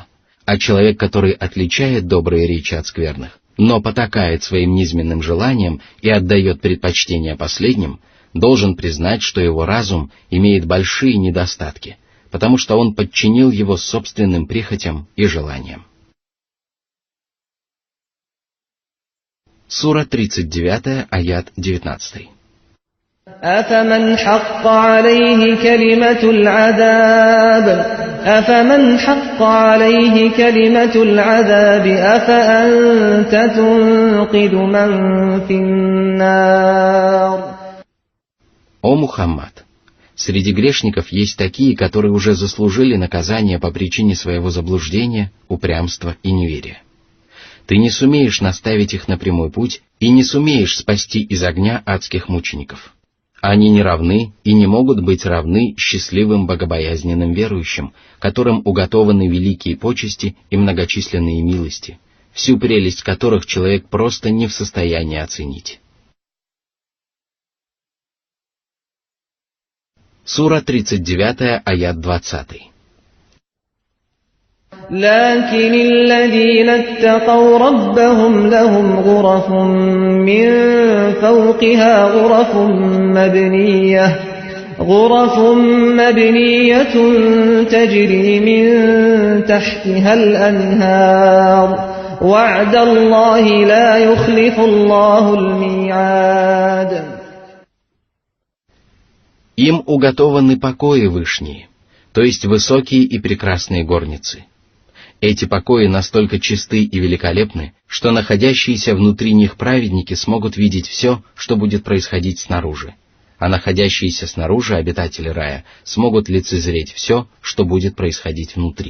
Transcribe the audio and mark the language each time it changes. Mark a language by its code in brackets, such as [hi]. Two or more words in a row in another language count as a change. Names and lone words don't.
[ru] А человек, который отличает добрые речи от скверных, но потакает своим низменным желаниям и отдает предпочтение последним, должен признать, что его разум имеет большие недостатки, потому что он подчинил его собственным прихотям и желаниям. Сура 39, аят 19. [ar] أفمن حق عليه كلمة العذاب أفأنت تنقذ من في النار. [ru] О Мухаммад! Среди грешников есть такие, которые уже заслужили наказание по причине своего заблуждения, упрямства и неверия. Ты не сумеешь наставить их на прямой путь и не сумеешь спасти из огня адских мучеников. Они не равны и не могут быть равны счастливым богобоязненным верующим, которым уготованы великие почести и многочисленные милости, всю прелесть которых человек просто не в состоянии оценить. Сура 39, аят 20. [ar] لكن الذين اتقوا ربهم لهم غرف من فوقها غرف مبنية تجري من تحتها الأنهار وعد الله لا يخلف الله الميعاد. [ru] Им уготованы покои вышние, то есть высокие и прекрасные горницы. Эти покои настолько чисты и великолепны, что находящиеся внутри них праведники смогут видеть все, что будет происходить снаружи, а находящиеся снаружи обитатели рая смогут лицезреть все, что будет происходить внутри.